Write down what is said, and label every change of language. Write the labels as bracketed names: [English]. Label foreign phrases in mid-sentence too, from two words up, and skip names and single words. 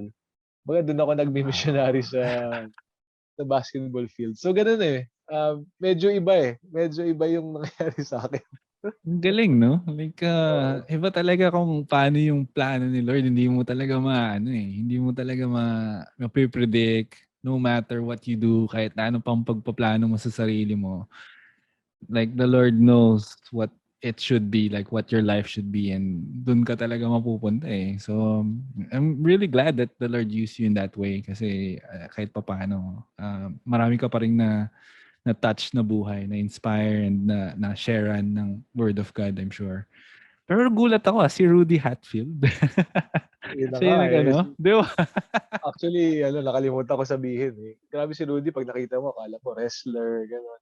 [Filipino] Kumbaga doon ako nagmi-missionary Wow. sa basketball field. So gano'n, eh. Medyo iba, eh. Medyo iba yung nangyari sa'kin. Ang galing, no? Like, Oo. iba talaga kung paano yung plano ni Lord. Hindi mo talaga hindi mo talaga ma-predict [English] no matter what you do, [Filipino] kahit na ano pang pagpaplano mo sa sarili mo. [English] Like, the Lord knows what it should be, like what your life should be, and [Filipino] dun ka talaga mapupunta eh. [English] So, I'm really glad that the Lord used you in that way [Filipino] kasi kahit papaano, marami ka pa rin na touch na buhay, na inspire and na sharean ng [English] Word of God, I'm sure. [Filipino] Pero gulat ako si Rudy Hatfield. Yun na Siya nga, yung eh. di ba? Actually, nakalimutan ko sabihin, eh. Grabe si Rudy 'pag nakita mo akala mo wrestler, gano'n.